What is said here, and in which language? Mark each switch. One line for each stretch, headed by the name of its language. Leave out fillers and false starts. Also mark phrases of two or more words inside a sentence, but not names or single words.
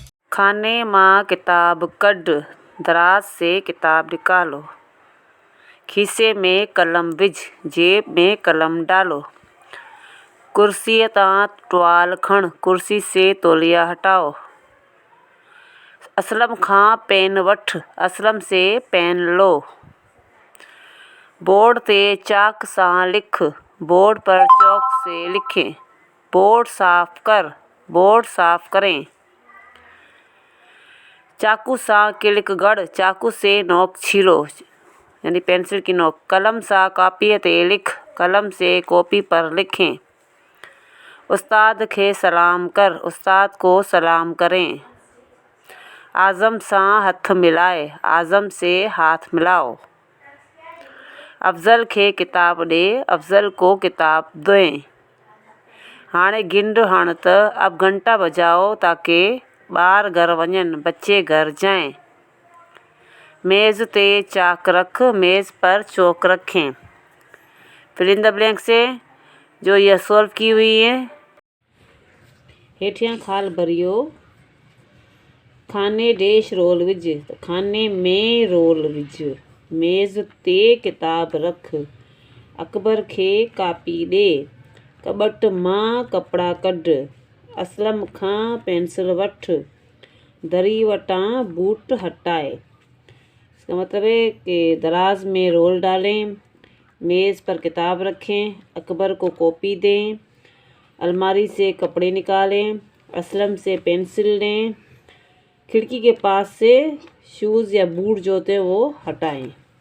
Sindhi: खाने माँ किताब कढ़,
Urdu: دراز سے کتاب نکالو.
Sindhi: खीसे में कलम विझ,
Urdu: جیب میں قلم ڈالو.
Sindhi: कुर्सी तां टुवाल खण,
Urdu: کرسی سے تولیہ ہٹاؤ.
Sindhi: असलम खां पेन वठ,
Urdu: اسلم سے پین لو.
Sindhi: बोर्ड ते चाक सां लिख,
Urdu: بورڈ پر چاک سے لکھیں.
Sindhi: बोर्ड साफ कर,
Urdu: بورڈ صاف کریں.
Sindhi: चाकू सां किलिक गढ़,
Urdu: چاقو سے نوک چھیلو، یعنی پنسل کی نوک.
Sindhi: कलम सां कॉपी ते लिख,
Urdu: قلم سے کاپی پر لکھیں.
Sindhi: उस्ताद खे सलाम कर,
Urdu: استاد کو سلام کریں.
Sindhi: आज़म सां हथ मिलाए,
Urdu: اعظم سے ہاتھ ملاؤ.
Sindhi: अफ़ज़ल खे किताब ॾे,
Urdu: افضل کو کتاب دیں.
Sindhi: हाणे गिंड हण त
Urdu: اب گھنٹا بجاؤ تاکہ
Sindhi: ॿार घर वञनि,
Urdu: بچے گھر جائیں.
Sindhi: मेज़ ते चाक रख,
Urdu: میز پر چاک رکھیں.
English: fill in the blanks
Urdu: سے جو یہ سالو کی ہوئی ہے.
Sindhi: हेठियां खाल भरियो। खाने डैश रोल विझ, खाने में रोल विझ। मेज़ ते किताब रख, अकबर खे कापी ॾे। कॿट मां कपिड़ा कढ, असलम खां पेंसिल वठ। दरी वटां बूट हटाए।
Urdu: اس کا مطلب ہے کہ دراز میں رول ڈالیں، میز پر کتاب رکھیں، اکبر کو کاپی دیں، الماری سے کپڑے نکالیں، اسلم سے پنسل لیں، کھڑکی کے پاس سے شوز یا بوٹ جو ہوتے ہیں وہ ہٹائیں.